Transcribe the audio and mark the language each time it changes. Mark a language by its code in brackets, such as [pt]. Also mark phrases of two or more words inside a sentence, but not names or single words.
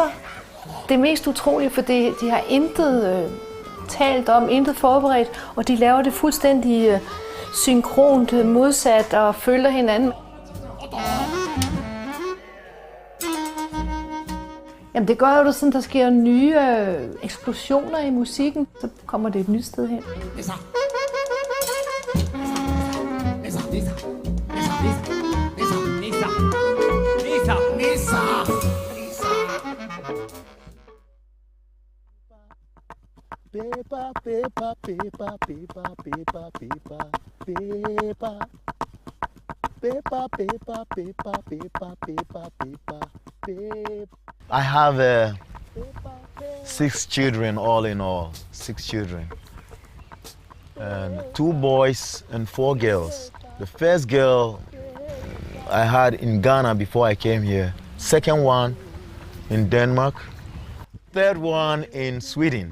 [da] Det er mest utroligt, for de har intet talt om, intet forberedt, og de laver det fuldstændig synkront modsat og følger hinanden. Jamen det gør jo, sådan, der sker nye eksplosioner i musikken, så kommer det et nyt sted hen. Pepa, pepa, pepa, pepa, pepa, pepa, pepa. Pepa, pepa, pepa, pepa, pepa, pepa, pepa. [en] I have 6 children, all in all, 6 children. And 2 boys and 4 girls. The first girl I had in Ghana before I came here. Second one in Denmark. Third one in Sweden.